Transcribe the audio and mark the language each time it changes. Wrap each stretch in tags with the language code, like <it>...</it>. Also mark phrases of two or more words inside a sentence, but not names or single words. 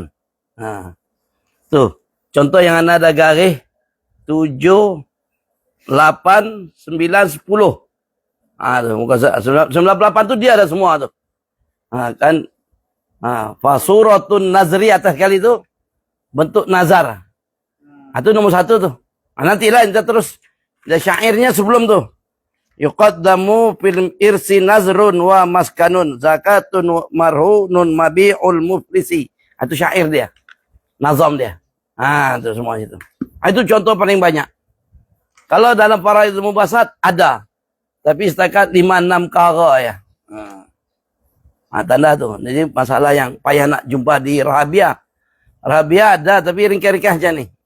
<ms>Tuh, contoh yang ada garis 7, 8, 9, 10. Tu muka surat 98 tu dia ada semua tu. Kan fasuratun nazri atas kali tu bentuk nazar. Itu nomor 1 tu. Nantilah kita terus syairnya sebelum tu.</ms> <ar>يقدم في الإرث نذر ومسكن زكاة مرهون مبيع المفلس.</ar> <ms>Itu syair dia. Nazam dia. Itu semua itu. Itu contoh paling banyak. Kalau dalam Faraidul Mubasat ada. Tapi setakat 5-6 kara ya. Tanda tu. Jadi masalah yang payah nak jumpa di Rahabiyah. Rahabiyah ada tapi ringkas-ringkas macam ni.</ms>